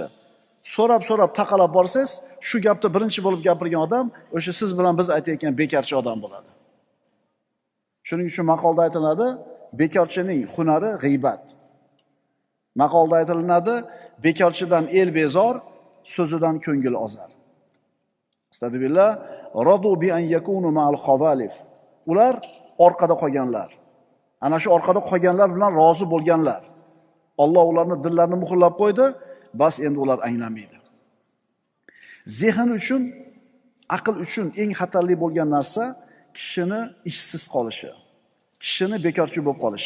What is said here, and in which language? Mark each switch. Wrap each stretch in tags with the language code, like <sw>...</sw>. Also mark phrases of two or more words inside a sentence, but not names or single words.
<uz>So'rab taqalab borsangiz, shu gapni birinchi bo'lib gapirgan odam o'sha siz bilan biz aytayotgan bekorchi odam bo'ladi. Shuning uchun maqolda aytiladi, bekorchining hunari g'iybat. Maqolda aytilinadi, bekorchidan el bezor, so'zidan ko'ngil ozar. Astagfirullah.</uz> <ar>رضوا بأن يكونوا مع الخوالف.</ar> <uz>Ular orqada qolganlar. Ana shu orqada qolganlar bilan rozi bo'lganlar. Alloh ularni dillarini muhrlab qo'ydi, bas endi ular anglamaydi. Zehn uchun, aql uchun eng xatarli bo'lgan narsa kishini ishsiz qolishi, kishini bekorchi bo'lib qolishi.</uz>